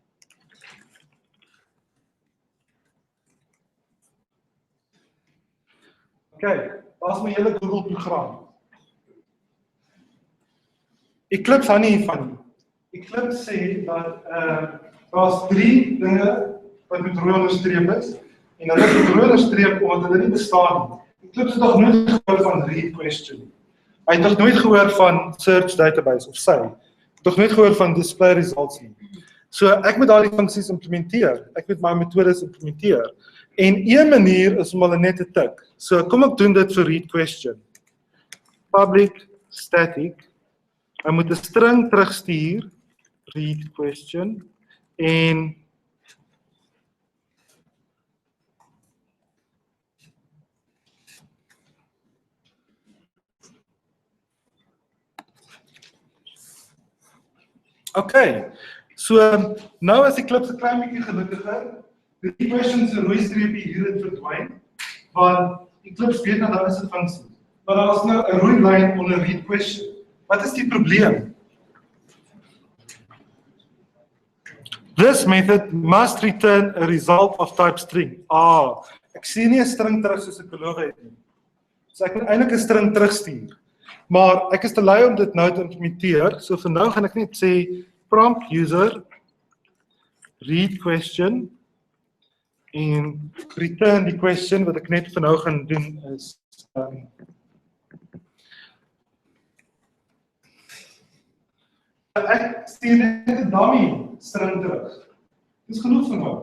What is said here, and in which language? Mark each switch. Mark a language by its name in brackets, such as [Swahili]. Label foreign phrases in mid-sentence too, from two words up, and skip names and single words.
[Afrikaans] Okay, daar's my hele Google program. Eclipse hou nie hiervan nie. Eclipse sê dat daar's 3 dinge wat met rooi onderstreep is en hulle het rooi onderstreep omdat hulle nie bestaan nie. Eclipse het nog nooit gehoor van read question. Hy het nog nooit gehoor van search database of sy. Het nog nooit gehoor van display results nie. So ek moet daardie funksies implementeer. Ek moet my metodes implementeer. En een manier is om hulle net te tik. So kom ek doen dit vir read question. [English] Public static. [Afrikaans] Hy moet 'n string terugstuur, read question, en okay, so nou is die klip 'n klein bietjie gelukkiger. Die question se rooi streepie hier het verdwyn, want die klip weet dat daar is 'n funksie. Maar daar is nou 'n rooi lyn onder read question. Wat is die probleem? [English] This method must return a result of type string. [Afrikaans] Ek sien nie 'n string terug soos ek beloof het nie. So ek moet eintlik 'n string terugstuur. Maar ek is te lui om dit nou te implementeer. So vir nou gaan ek net sê [English] prompt user [Afrikaans] read question en return die question. Wat ek net vir nou gaan doen is ek stuur net 'n [English] dummy string [Afrikaans] terug. Dis genoeg vir nou.